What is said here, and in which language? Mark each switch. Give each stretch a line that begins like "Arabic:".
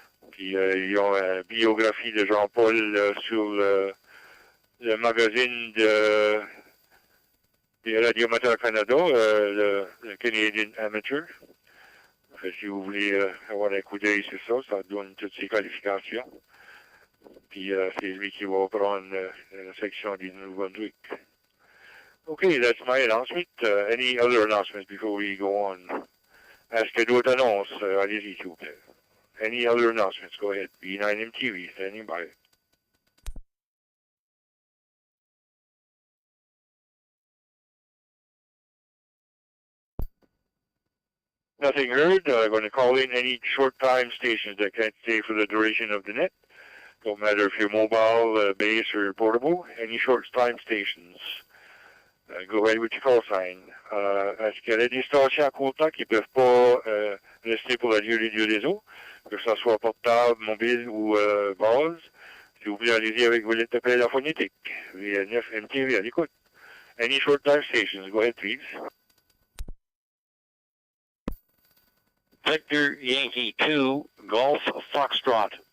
French: Puis ils ont une biographie de Jean-Paul sur le magazine de Radio-Amateur Canada, le Canadian Amateur. Fait, si vous voulez avoir un coup d'œil sur ça, ça donne toutes ses qualifications. Puis c'est lui qui va prendre la section du Nouveau-Brunswick.
English: Okay, that's my announcement. Any other announcements before we go on?
French: Est-ce que d'autres annonces? Allez-y, s'il vous plaît.
English: Any other announcements? Go ahead. B9MTV, standing by. Nothing heard. I'm going to call in any short-time stations that can't stay for the duration of the net. Don't matter if you're mobile, base, or portable. Any short-time stations. Go ahead with your call sign.
French: Est-ce qu'il y a des stations à côté qui ne peuvent pas rester pour la durée du réseau, que ce soit portable, mobile ou base? Si vous voulez, allez-y avec vos lettres d'appel à phonétique. V9 MTV à l'écoute.
English: Any short-time stations. Go ahead, please. Victor Yankee 2, Golf Foxtrot.